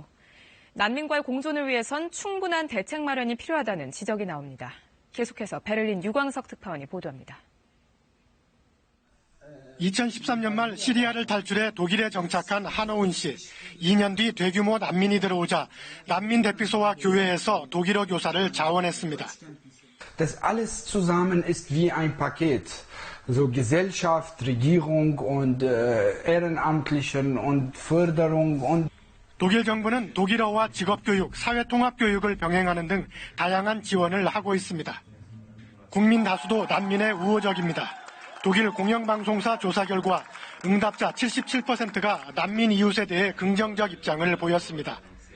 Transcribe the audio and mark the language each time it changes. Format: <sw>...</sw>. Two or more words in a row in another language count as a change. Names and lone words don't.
<ko>난민과의 공존을 위해선 충분한 대책 마련이 필요하다는 지적이 나옵니다. 계속해서 베를린 유광석 특파원이 보도합니다. 2013년 말 시리아를 탈출해 독일에 정착한 한오은 씨. 2년 뒤 대규모 난민이 들어오자 난민 대피소와 교회에서 독일어 교사를 자원했습니다.</ko> <de>Das alles zusammen ist wie ein Paket. So Gesellschaft, Regierung und Ehrenamtlichen und Förderung und</de> <ko>독일 정부는 독일어와 직업교육, 사회통합교육을 병행하는 등 다양한 지원을 하고 있습니다. 국민 다수도 난민에 우호적입니다. 독일 공영방송사 조사 결과 응답자 77%가 난민 이웃에 대해 긍정적 입장을 보였습니다.</ko>